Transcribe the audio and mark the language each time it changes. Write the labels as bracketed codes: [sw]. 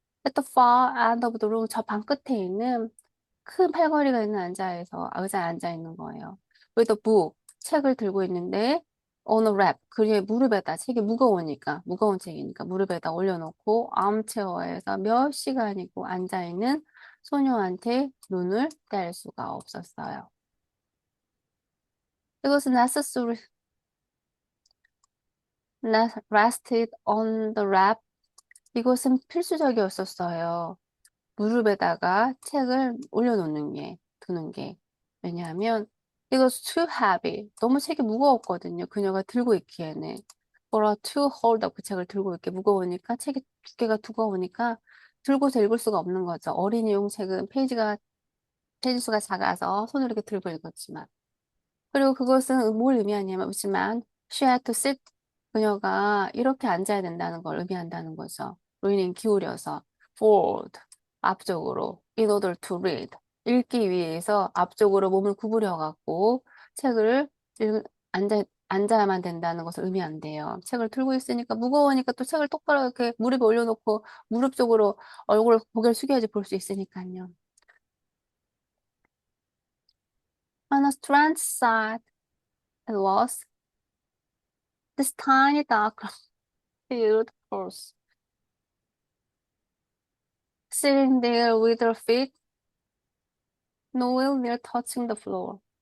[en] At the far end of the room, [ko] 저 방 끝에 있는 큰 팔걸이가 있는 의자에 앉아 있는 거예요. [en] with a book, [ko] 책을 들고 있는데, [en] on a lap, [ko] 그의 무릎에다, 책이 무거운 책이니까 무릎에다 올려놓고, armchair에서 몇 시간이고 앉아 있는 소녀한테 눈을 뗄 수가 없었어요. [en] It was necessary, rested on the lap. [ko] 이것은 필수적이었었어요. 무릎에다가 책을 두는 게. 왜냐하면, [en] it was too heavy. [ko] 너무 책이 무거웠거든요. 그녀가 들고 있기에는. [en] for her to hold up. [ko] 그 책을 들고 있기 무거우니까, 책이 두께가 두꺼우니까, 들고서 읽을 수가 없는 거죠. 어린이용 책은 페이지 수가 작아서 손으로 이렇게 들고 읽었지만. 그리고 그것은 뭘 의미하냐면, [en] she had to sit, [ko] 그녀가 이렇게 앉아야 된다는 걸 의미한다는 거죠. [en] leaning [ko] 기울여서, [en] forward, [ko] 앞쪽으로, [en] in order to read, [ko] 읽기 위해서 앞쪽으로 몸을 구부려갖고 책을 앉아야만 된다는 것을 의미한대요. 책을 들고 있으니까 무거우니까 또 책을 똑바로 이렇게 무릎에 올려놓고 무릎 쪽으로 고개를 숙여야지 볼 수 있으니까요. [en] On a strange sight it was this tiny dark field horse sitting there with her feet nowhere near touching the floor.